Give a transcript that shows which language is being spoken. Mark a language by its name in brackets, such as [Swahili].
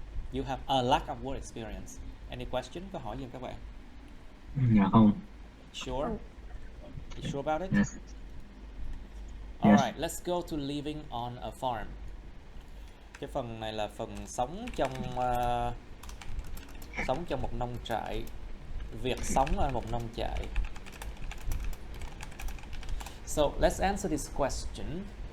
[English] You have a lack of work experience. Any question? [Vietnamese] Có hỏi gì không các bạn? Dạ không. [English] Sure? You sure about it? Yes. Alright, let's go to living on a farm. [Vietnamese] Cái phần này là phần sống trong một nông trại. Việc sống ở một nông trại. [English] So let's answer this question.